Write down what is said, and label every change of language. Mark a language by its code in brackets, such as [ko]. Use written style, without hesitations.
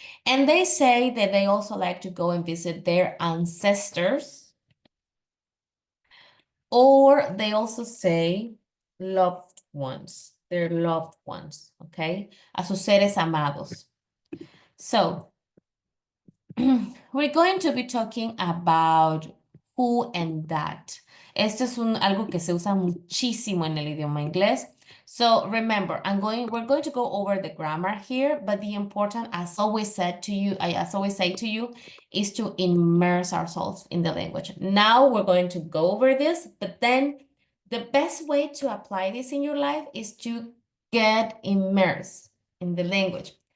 [en] And they say that they also like to go and visit their ancestors, or they also say loved ones, their loved ones, okay? [es] A sus seres amados. [en] So, we're going to be talking about who and that. [es] Esto es algo que se usa muchísimo en el idioma inglés. [en] So remember, we're going to go over the grammar here, but the important, as always say to you, is to immerse ourselves in the language. Now we're going to go over this, but then the best way to apply this in your life is to get immersed in the language.